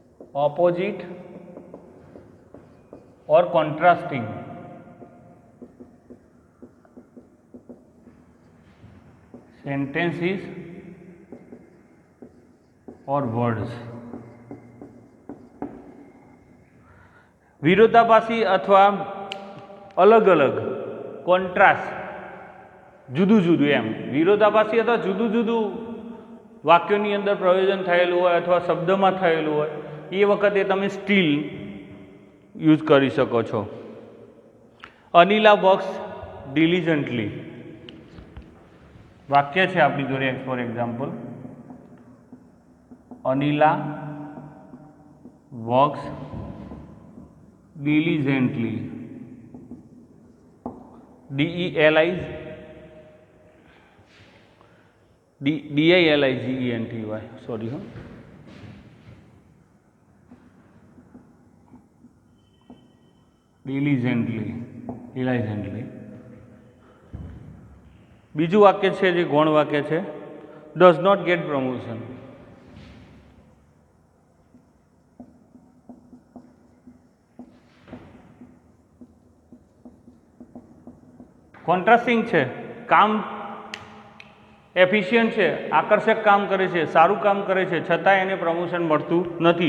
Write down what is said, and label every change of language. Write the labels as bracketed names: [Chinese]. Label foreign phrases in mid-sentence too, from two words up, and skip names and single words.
[English] opposite or contrasting sentences or words. [Gujarati] વિરોધાભાસી અથવા અલગ અલગ કોન્ટ્રાસ્ટ જુદું જુદું એમ વિરોધાભાસી અથવા જુદું જુદું વાક્યોની અંદર પ્રયોજન થયેલું હોય અથવા શબ્દમાં થયેલું હોય એ વખતે તમે [English] still use [Gujarati] કરી શકો છો. [English] Anila works diligently [Gujarati] વાક્ય છે આપણી જોડે. [English] For example, Anila works diligently, D-I-L-I-G-E-N-T-Y, sorry, diligently. [Gujarati] બીજું વાક્ય છે જે ગૌણ વાક્ય છે, [English] does not get promotion. [Gujarati] કોન્ટ્રાસ્ટિંગ છે, કામ એફિશિયન્ટ છે, આકર્ષક કામ કરે છે, સારું કામ કરે છે, છતાં એને પ્રમોશન મળતું નથી.